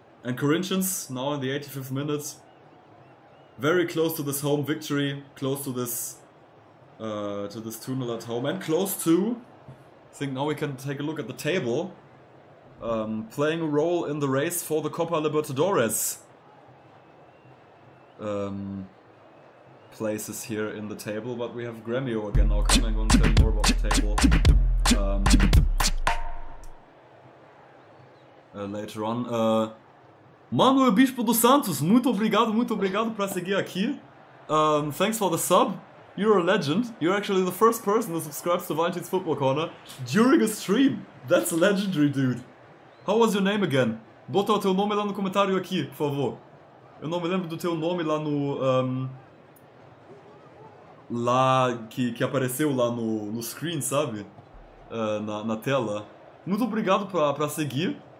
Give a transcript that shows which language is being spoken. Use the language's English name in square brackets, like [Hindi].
[English] And Corinthians, now in the 85th minute, very close to this home victory, close to this 2-0 at home, and close to, I think now we can take a look at the table, playing a role in the race for the Copa Libertadores. Places here in the table, but we have Grêmio again now coming. I'm going to tell you more about the table later on. [Portuguese] Manuel Bispo dos Santos, muito obrigado para seguir aqui. [English] Thanks for the sub. You're a legend. You're actually the first person who subscribes to Valentin's Football Corner during a stream. That's legendary, dude. How was your name again? [Portuguese] Bota o teu nome lá no comentário aqui, por favor. Eu não me lembro do teu nome lá no... lá que apareceu lá no screen, sabe? Na tela. Muito obrigado pra seguir.